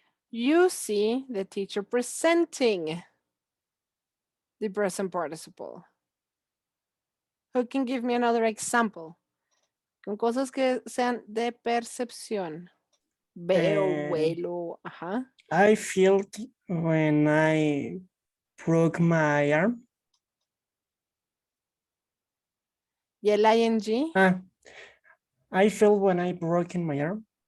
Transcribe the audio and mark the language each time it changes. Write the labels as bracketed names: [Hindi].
[English] You see the teacher presenting the present participle. Who can give me another example? [Spanish] Con cosas que sean de percepción. Veo, huelo, ajá. [English] I felt when I broke my arm. [Spanish] Y el ing. [English] I felt when I broke in my arm.